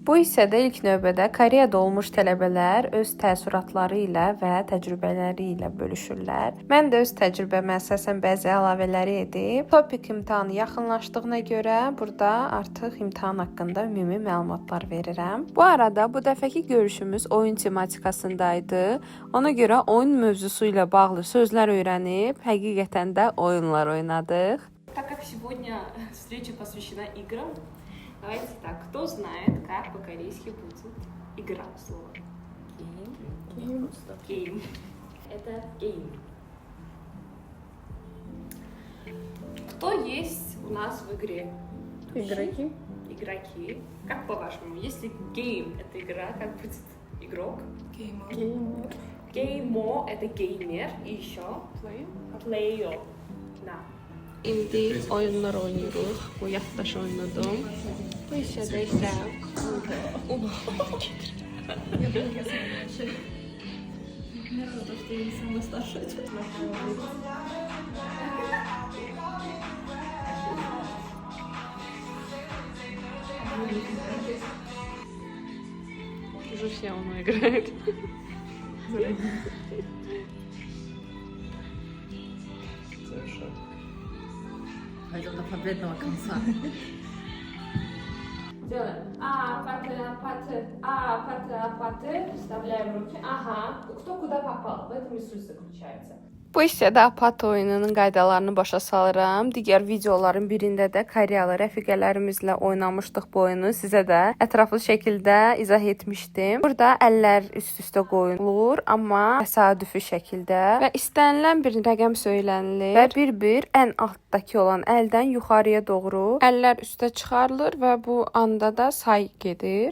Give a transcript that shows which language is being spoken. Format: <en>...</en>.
<az>Bu hissədə ilk növbədə Koreyada olmuş tələbələr öz təəssüratları ilə və təcrübələri ilə bölüşürlər. Mən də öz təcrübəmə əsasən bəzi əlavələri edib, topik imtahanı yaxınlaşdığına görə burada artıq imtahan haqqında ümumi məlumatlar verirəm. Bu arada bu dəfəki görüşümüz oyun tematikasındaydı. Ona görə oyun mövzusu ilə bağlı sözlər öyrənib, həqiqətən də oyunlar oynadıq.</az> <ru>Так как сегодня встреча посвящена играм, давайте так, кто знает, как по-корейски будет игра слово?</ru> <en>Game. Game. Это game.</en> <ru>Кто есть у нас в игре? Игроки. Игроки. Как по-вашему, если game это игра, как будет игрок? Геймер. Геймо это геймер и еще player. Да.</ru> <az>İndi oyunlar oynayırıq. Bu yaddaş oynadım. Bu hissədə isə</az> <ru>Уже все оно играет. Пойдем до победного конца. делаем апаты, вставляем руки. Ага, кто куда попал, в этом и суть заключается.</ru> <az>Bu hissədə apat oyununun qaydalarını başa salıram. Digər videoların birində də Koreyalı rəfiqələrimizlə oynamışdıq bu oyunu. Sizə də ətraflı şəkildə izah etmişdim. Burada əllər üst-üstə qoyulur, amma təsadüfi şəkildə və istənilən bir rəqəm söylənilir və bir-bir ən altdakı olan əldən yuxarıya doğru əllər üstə çıxarılır və bu anda da say gedir.</az>